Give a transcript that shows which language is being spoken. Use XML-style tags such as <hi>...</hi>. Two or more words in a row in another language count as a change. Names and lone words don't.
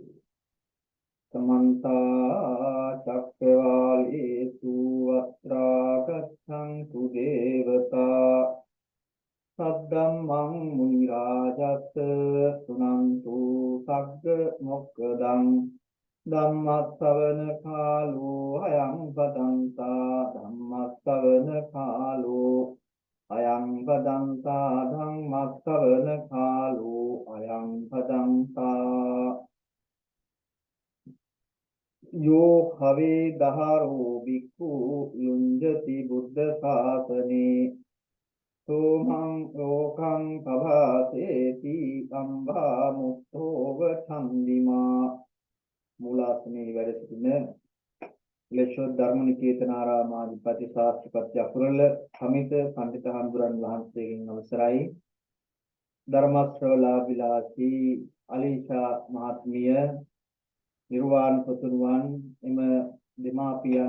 <pi>සමන්ත චක්කවාලේසු අත්‍රා ගච්ඡන්තු දේවතා සද්දම්මං මුනි රාජස්ස සුනන්තු සග්ග මොක්ඛදං ධම්මස්සවන කාලෝ අයං බදන්තා ධම්මස්සවන කාලෝ අයං බදන්තා ධම්මස්සවන කාලෝ අයං බදන්තා යෝ භවේ දහරෝ බික්ඛු යුඤ්ජති බුද්ධ ශාසනේ සෝමං ඕකං පවාසේති අම්බා මුත්තෝව ඡන්දිමා.</pi> <si>මූලාසනයේ වැඩ සිටින ලේෂෝ ධර්මනිකේතනාරාමාධිපති ශාස්ත්‍රපති අකුරල සමිත පඬිත හාමුදුරන් වහන්සේගෙන් අවසරයි. ධර්ම ශ්‍රවණාබිලාසී අලීෂා මහත්මිය නිර්වාණ පුතුණුවන් එම දෙමාපියන්</si>